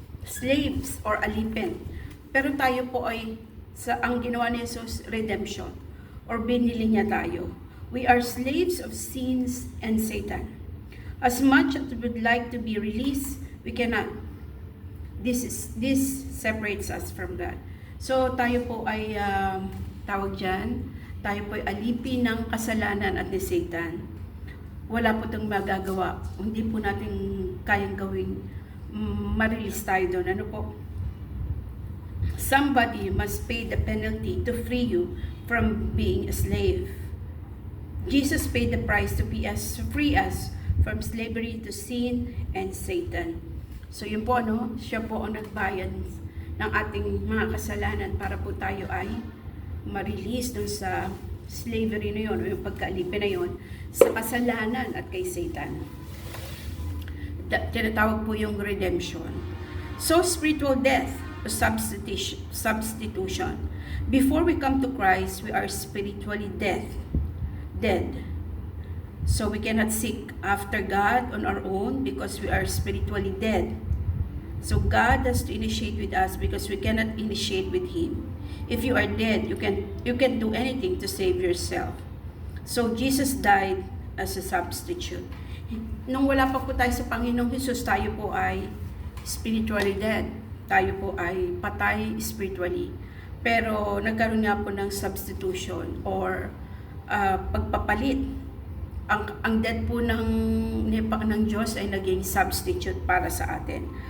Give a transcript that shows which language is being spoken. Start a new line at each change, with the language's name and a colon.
Filipino: slaves or alipin. Pero tayo po ay, ang ginawa ni Jesus, redemption, or binili niya tayo.
English: We are slaves of sins and Satan. As much as we would like to be released, we cannot. This separates us from God.
Filipino: So tayo po ay tawag dyan, tayo po ay alipin ng kasalanan at ni Satan. Wala po itong magagawa. Hindi po natin kayang gawing ma-release tayo doon. Ano po?
English: Somebody must pay the penalty to free you from being a slave. Jesus paid the price to free us from slavery to sin and Satan.
Filipino: So yun po, no? Siya po ang nagbayad ng ating mga kasalanan para po tayo ay ma-release dun sa slavery na yun, o yung pagkaalipin na yun, sa kasalanan at kay Satan. Tinatawag po yung redemption. So spiritual death o substitution.
English: Before we come to Christ, we are spiritually dead. So we cannot seek after God on our own because we are spiritually dead. So God has to initiate with us because we cannot initiate with Him. If you are dead, you can do anything to save yourself. So Jesus died as a substitute.
Filipino: Nung wala pa po tayo sa Panginoong Jesus, tayo po ay spiritually dead. Tayo po ay patay spiritually. Pero nagkaroon nga po ng substitution or pagpapalit. Ang death po ng Diyos ay naging substitute para sa atin.